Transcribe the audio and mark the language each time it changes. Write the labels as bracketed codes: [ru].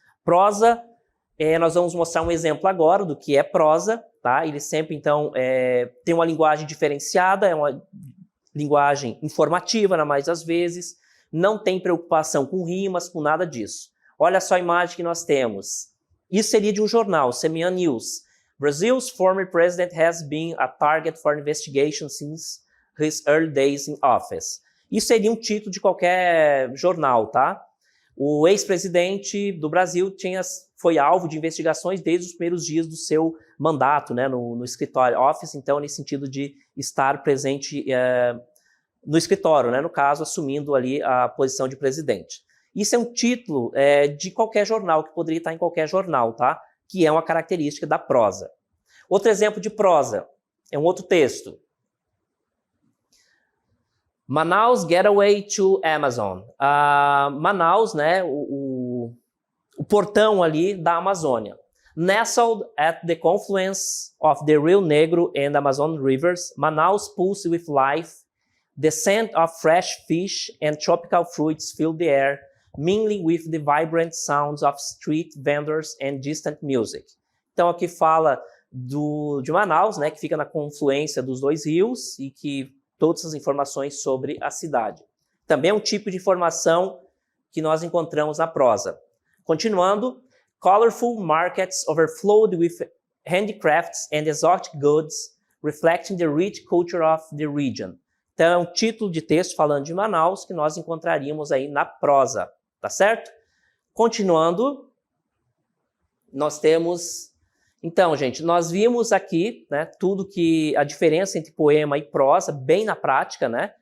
[pt] Prosa, nós vamos mostrar um exemplo agora do que é prosa, tá? Ele sempre, então, tem uma linguagem diferenciada, é uma linguagem informativa, na maioria das vezes, não tem preocupação com rimas, com nada disso. Olha só a imagem que nós temos. Isso seria de um jornal, CMA News. [en] Brazil's former president has been a target for investigation since his early days in office. [pt] Isso seria um título de qualquer jornal, tá? O ex-presidente do Brasil foi alvo de investigações desde os primeiros dias do seu mandato, né, no escritório office, então, nesse sentido de estar presente no escritório, né, no caso, assumindo ali a posição de presidente. Isso é um título de qualquer jornal, que poderia estar em qualquer jornal, tá? Que é uma característica da prosa. Outro exemplo de prosa é um outro texto. Manaus [en] Getaway to Amazon. [pt] Manaus, né, o portão ali da Amazônia. [en] Nestled at the confluence of the Rio Negro and Amazon rivers, Manaus pulses with life. The scent of fresh fish and tropical fruits fill the air, mingling with the vibrant sounds of street vendors and distant music. [pt] Então aqui fala de Manaus, né, que fica na confluência dos dois rios e que todas as informações sobre a cidade. Também é um tipo de informação que nós encontramos na prosa. Continuando, [en] colorful markets overflowed with handicrafts and exotic goods, reflecting the rich culture of the region. [pt] Então é um título de texto falando de Manaus que nós encontraríamos aí na prosa. Tá certo? Continuando, nós temos... Então, gente, nós vimos aqui, né, tudo que... a diferença entre poema e prosa, bem na prática, né?